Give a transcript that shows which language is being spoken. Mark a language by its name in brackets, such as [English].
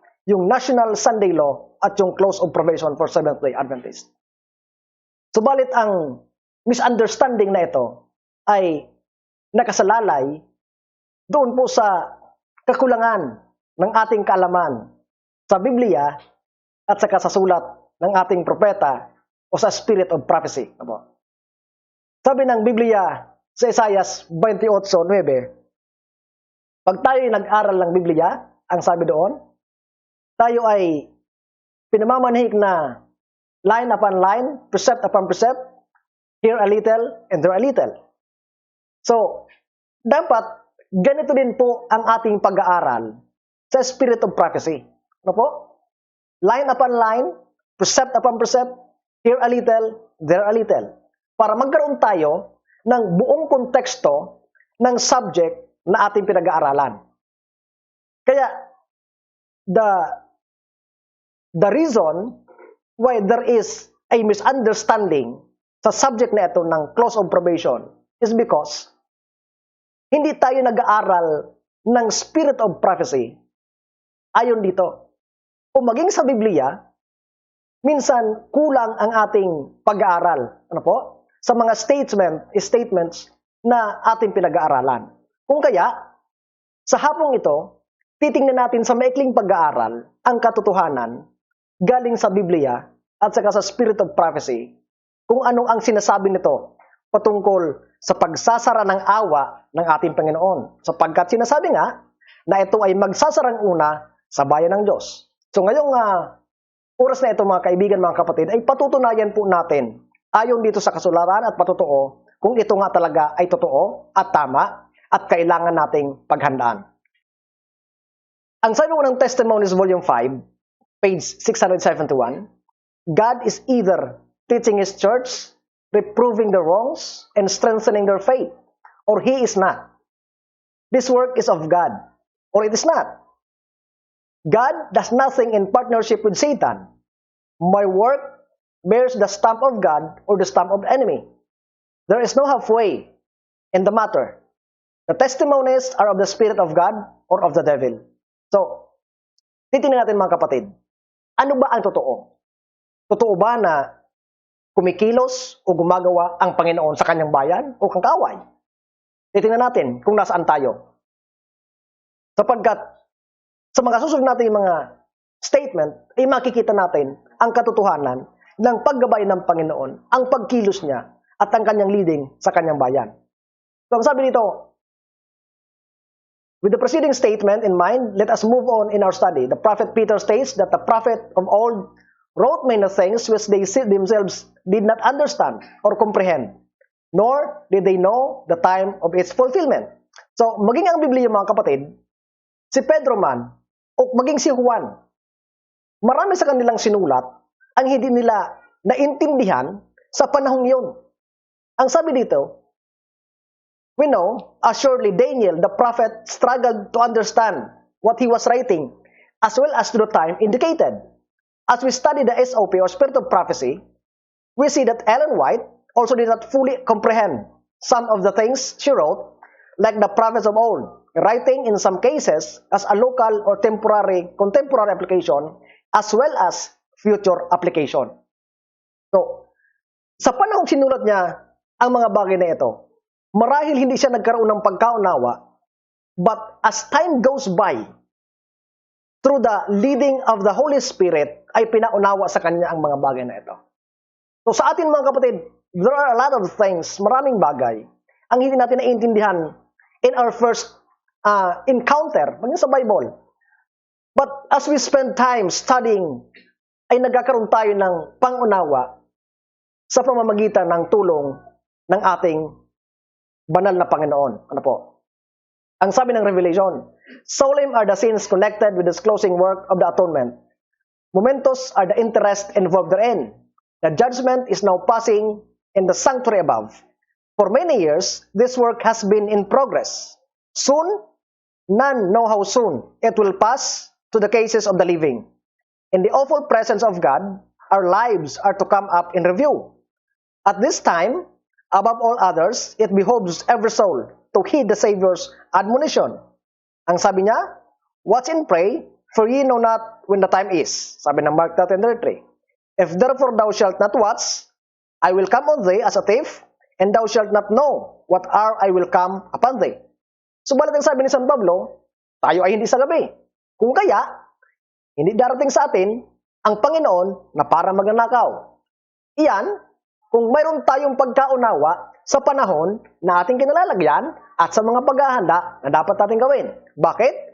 [English] Yung National Sunday Law at yung Close of Probation for Seventh-day Adventists. [Filipino] Subalit ang misunderstanding na ito ay nakasalalay doon po sa kakulangan ng ating kaalaman sa Biblia at sa kasasulat ng ating propeta o sa Spirit of Prophecy. Sabi ng Biblia sa Isaiah 28:9, pag tayo nag-aral ng Biblia, ang sabi doon, tayo ay pinamamanhik na [English] line upon line, precept upon precept, here a little [Filipino] and there a little. So, dapat ganito din po ang ating pag-aaral sa Spirit of Prophecy. Ano po? [English] Line upon line, precept upon precept, here a little, there a little. [Filipino] Para magkaroon tayo ng buong konteksto ng subject na ating pinag-aaralan. [English] Kaya, the reason why there is a misunderstanding [Filipino] sa subject na ito ng close of probation [English] is because [Filipino] hindi tayo nag-aaral ng spirit of prophecy ayon dito. Kung maging sa Biblia, minsan kulang ang ating pag-aaral. Ano po? Sa mga statements na ating pinag-aaralan. Kung kaya, sa hapong ito, titingnan natin sa maikling pag-aaral ang katotohanan galing sa Biblia at saka sa spirit of prophecy kung ano ang sinasabi nito patungkol sa pagsasara ng awa ng ating Panginoon. Sapagkat sinasabi nga na ito ay magsasarang una sa bayan ng Diyos. So ngayong oras na ito mga kaibigan, mga kapatid, ay patutunayan po natin ayon dito sa kasulatan at patotoo kung ito nga talaga ay totoo at tama at kailangan nating paghandaan. Ang sabi ng [English] Testimonies Volume 5, page 671, God is either teaching His church, reproving the wrongs, and strengthening their faith, or He is not. This work is of God, or it is not. God does nothing in partnership with Satan. My work bears the stamp of God or the stamp of the enemy. There is no halfway in the matter. The testimonies are of the Spirit of God or of the devil. [Filipino] So, titingnan natin mga kapatid, ano ba ang totoo? Totoo ba na kumikilos o gumagawa ang Panginoon sa kanyang bayan o kang kaaway? Titingnan natin kung nasaan tayo. Sapagkat sa mga susunod natin mga statement, ay makikita natin ang katotohanan ng paggabay ng Panginoon, ang pagkilos niya at ang kanyang leading sa kanyang bayan. So, ang sabi dito, [English] with the preceding statement in mind, let us move on in our study. The prophet Peter states that the prophet of old wrote many things which they themselves did not understand or comprehend, nor did they know the time of its fulfillment. [Filipino] So, maging ang Biblia mga kapatid, si Pedro man, o maging si Juan, marami sa kanilang sinulat ang hindi nila naintindihan sa panahong yun. [English] Ang sabi dito, we know, assuredly Daniel, the prophet, struggled to understand what he was writing, as well as to the time indicated. As we study the SOP, or Spirit of Prophecy, we see that Ellen White also did not fully comprehend some of the things she wrote, like the prophets of old, writing in some cases as a local or contemporary application, as well as future application. [Filipino] So, sa panahong sinulat niya ang mga bagay na ito, marahil hindi siya nagkaroon ng pagkaunawa, [English] but as time goes by, through the leading of the Holy Spirit, [Filipino] ay pinaunawa sa kanya ang mga bagay na ito. So sa atin mga kapatid, [English] there are a lot of things, [Filipino] maraming bagay, ang hindi natin naiintindihan [English] in our first encounter, [Filipino] maging sa Bible. [English] But as we spend time studying, [Filipino] ay nagkakaroon tayo ng pangunawa sa pamamagitan ng tulong ng ating banal na Panginoon. Ano po? Ang sabi ng [English] Revelation, solemn are the sins connected with this closing work of the atonement. Momentous are the interest involved therein. The judgment is now passing in the sanctuary above. For many years, this work has been in progress. Soon, none know how soon it will pass to the cases of the living. In the awful presence of God, our lives are to come up in review. At this time, above all others, it behoves every soul to heed the Savior's admonition. [Filipino] Ang sabi niya, [English] watch and pray, for ye know not when the time is. [Filipino] Sabi ng [English] Mark 13:33. If therefore thou shalt not watch, I will come on thee as a thief, and thou shalt not know what hour I will come upon thee. [Filipino] Subalit ang sabi ni San Pablo, tayo ay hindi sa gabi. Kung kaya, hindi darating sa atin ang Panginoon na para magnanakaw. Iyan, kung mayroon tayong pagkaunawa sa panahon na ating kinalalagyan at sa mga paghahanda na dapat natin gawin. Bakit?